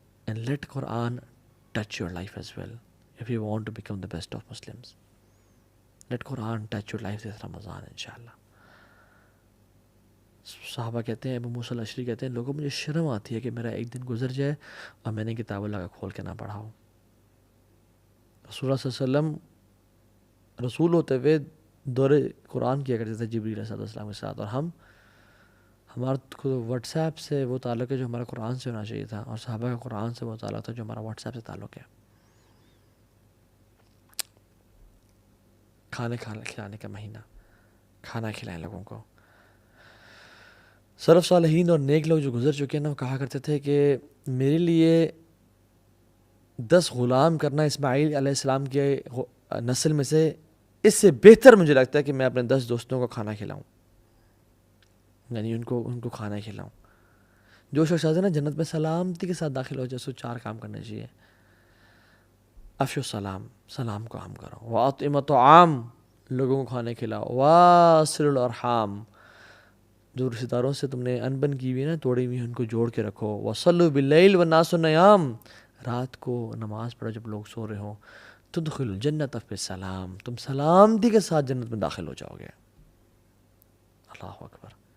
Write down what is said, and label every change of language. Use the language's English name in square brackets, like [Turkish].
[English] And let Quran touch your life as well if you want to become the best of Muslims. Let Quran touch your life this Ramadan inshallah. [Urdu] صحابہ کہتے ہیں، ابو موسیٰ الاشعری کہتے ہیں، لوگوں مجھے شرم آتی ہے کہ میرا ایک دن گزر جائے اور میں نے کتاب اللہ کا کھول کے نہ پڑھا ہو. رسول اللہ صلی اللہ علیہ وسلم رسول ہوتے ہوئے دور قرآن کیا کرتے تھے جبریل علیہ السلام کے ساتھ، اور ہمارا واٹس ایپ سے وہ تعلق ہے جو ہمارا قرآن سے ہونا چاہیے تھا، اور صحابہ کا قرآن سے وہ تعلق تھا جو ہمارا واٹس ایپ سے تعلق ہے. کھانے کھلانے کا مہینہ، کھانا کھلائیں لوگوں کو. سلف صالحین اور نیک لوگ جو گزر چکے ہیں نا، وہ کہا کرتے تھے کہ میرے لیے 10 غلام کرنا اسماعیل علیہ السلام کے نسل میں سے اس سے بہتر مجھے لگتا ہے کہ میں اپنے 10 دوستوں کو کھانا کھلاؤں، یعنی ان کو کھانا کھلاؤں. جو شخص چاہتے ہیں نا جنت میں سلامتی کے ساتھ داخل ہو جائے، اس کو 4 کام کرنے چاہیے. [Arabic] افشو السلام، [Urdu] سلام کو عام کرو. [Arabic] واطعموا الطعام، [Urdu] لوگوں کو کھانے کھلاؤ. [Arabic] واصلوا الارحام، [Urdu] جو رشتہ داروں سے تم نے انبن کی ہوئی نا، توڑی ہوئی ان کو جوڑ کے رکھو. [Arabic] وصلوا باللیل والناس نیام، [Urdu] رات کو نماز پڑھو جب لوگ سو رہے ہوں. [Arabic] تدخلوا الجنت بالسلام، [Urdu] تم سلامتی کے ساتھ جنت میں داخل ہو جاؤ گے. اللہ اکبر.